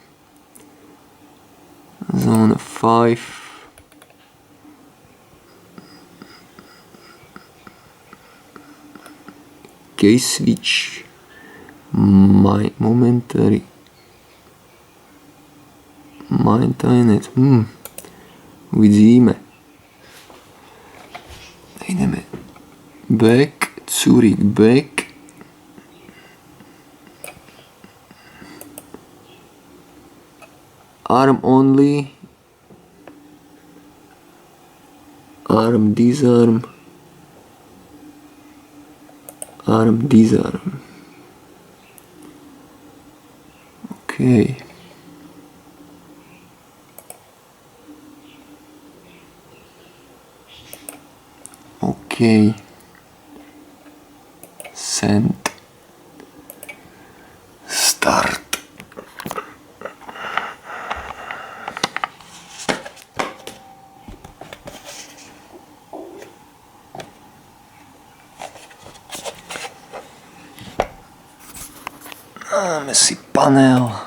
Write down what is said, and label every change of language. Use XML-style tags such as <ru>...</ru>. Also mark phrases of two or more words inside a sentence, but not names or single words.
<en>zone 5, case switch, momentary maintenance,</en> <sk>uvidíme.</sk> <en>Ideme back, Zurich back, arm only, arm disarm, arm disarm. Okay. Okay. Send. Start.</en> <sk>Dáme si panel.</sk>